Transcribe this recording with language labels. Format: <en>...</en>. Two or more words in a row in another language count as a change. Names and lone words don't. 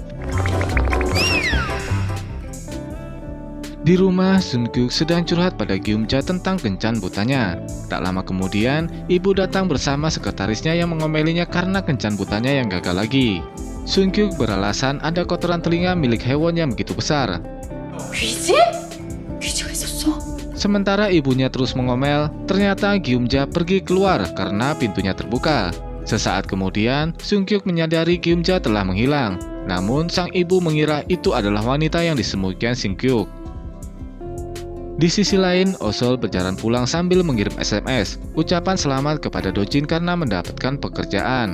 <id>Di rumah, Sun-kyuk sedang curhat pada Gyumja tentang kencan butanya. Tak lama kemudian, ibu datang bersama sekretarisnya yang mengomelinya karena kencan butanya yang gagal lagi. Sun-kyuk beralasan ada kotoran telinga milik Hae-won yang begitu besar.</id> <ko>귀지? 귀지가 있었어?</ko> <id>Sementara ibunya terus mengomel, ternyata Gyumja pergi keluar karena pintunya terbuka. Sesaat kemudian, Sun-kyuk menyadari Gyumja telah menghilang. Namun, sang ibu mengira itu adalah wanita yang disembunyikan Sun-kyuk. Di sisi lain, Osol berjalan pulang sambil mengirim SMS, ucapan selamat kepada Do-jin karena mendapatkan pekerjaan.</id>